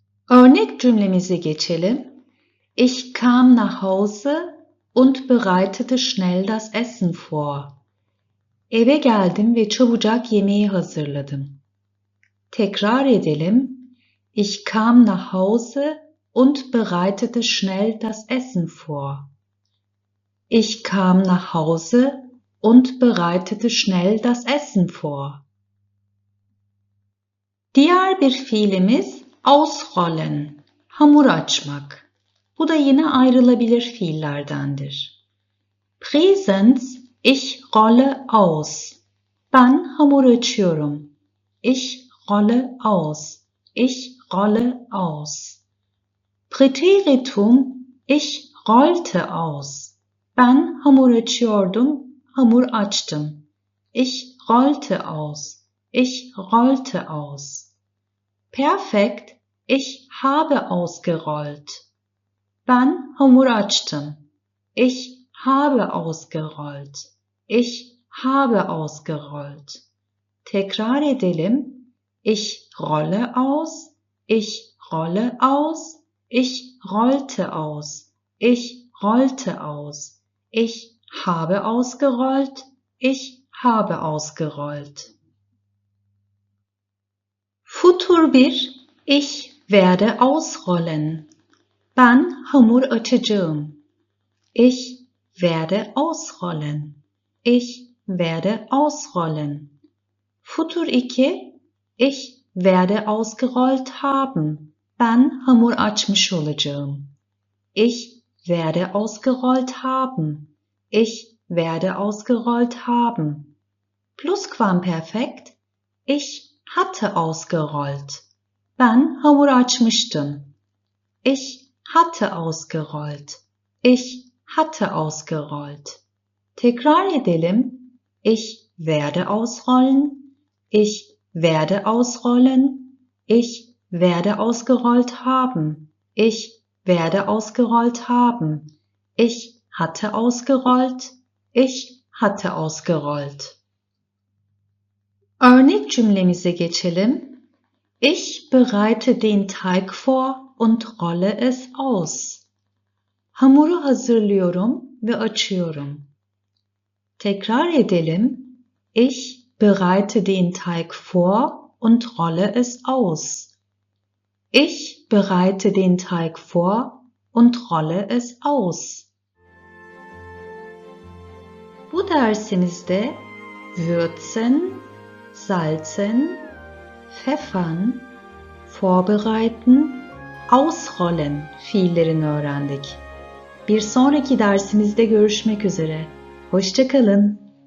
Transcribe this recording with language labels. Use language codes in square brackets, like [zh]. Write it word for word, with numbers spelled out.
[tr] Örnek cümlemize geçelim. [de] Ich kam nach Hause und bereitete schnell das Essen vor. [tr] Eve geldim ve çabucak yemeği hazırladım. Tekrar edelim. [de] Ich kam nach Hause und bereitete schnell das Essen vor. Ich kam nach Hause und bereitete schnell das Essen vor. [tr] Diğer bir fiilimiz ausrollen, hamur açmak. Bu da yine ayrılabilir fiillerdendir. [de] Präsens, ich rolle aus. [tr] Ben hamur açıyorum. [de] Ich rolle aus. Ich rolle aus. Präteritum, ich rollte aus. [tr] Ben hamur açıyordum, hamur açtım. [de] Ich rollte aus. Ich rollte aus. Perfekt, ich habe ausgerollt. [tr] Ben hamur açtım. [de] Ich habe ausgerollt. Ich habe ausgerollt. [tr] Tekrar edelim. [de] Ich rolle aus. Ich rolle aus. Ich rollte aus. Ich rollte aus. Ich habe ausgerollt. Ich habe ausgerollt. Futur bir, ich werde ausrollen. [tr] Ben hamur açacağım. [de] Ich werde ausrollen. Ich werde ausrollen. Futur iki, ich werde ausgerollt haben. [tr] Ben hamur açmış olacağım. [de] Ich werde ausgerollt haben. Ich werde ausgerollt haben. Plusquamperfekt, ich hatte ausgerollt. [tr] Ben hamur açmıştım. [de] Ich hatte ausgerollt. Ich hatte ausgerollt. [tr] Tekrar edelim. [de] Ich werde ausrollen. Ich werde ausrollen. Ich werde ausgerollt haben. Ich werde ausgerollt haben. Ich hatte ausgerollt. Ich hatte ausgerollt. [tr] Örnek cümlemize geçelim. [de] Ich bereite den Teig vor und rolle es aus. [tr] Hamuru hazırlıyorum ve açıyorum. Tekrar edelim. [de] Ich bereite den Teig vor und rolle es aus. Ich bereite den Teig vor und rolle es aus. [tr] Bu dersimizde würzen, salzen, pfeffern, vorbereiten, ausrollen fiillerini öğrendik. Bir sonraki dersimizde görüşmek üzere. Hoşça kalın.